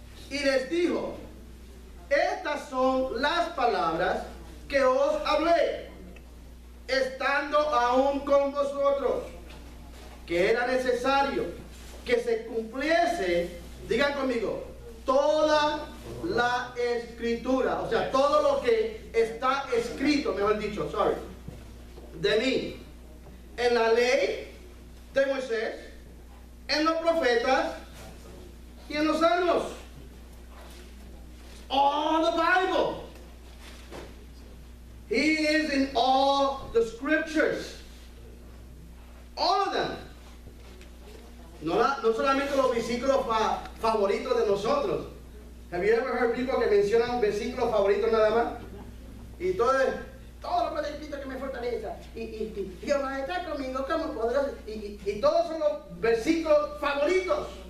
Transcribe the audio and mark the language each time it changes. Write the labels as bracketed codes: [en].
[es] Y les dijo, estas son las palabras que os hablé, estando aún con vosotros, que era necesario que se cumpliese, digan conmigo, toda la escritura, o sea, todo lo que está mejor dicho, sorry, de mí, en la ley de Moisés, en los profetas y en los salmos. [en] All the Bible. He is in all the scriptures. All of them. [es] No solamente los versículos favoritos de nosotros. [en] Have you ever heard people [es] que mencionan versículos favoritos nada más? Y todo lo puede escrito que me fortaleza. Y Jehová está conmigo como poderoso. Y todos son los versículos favoritos.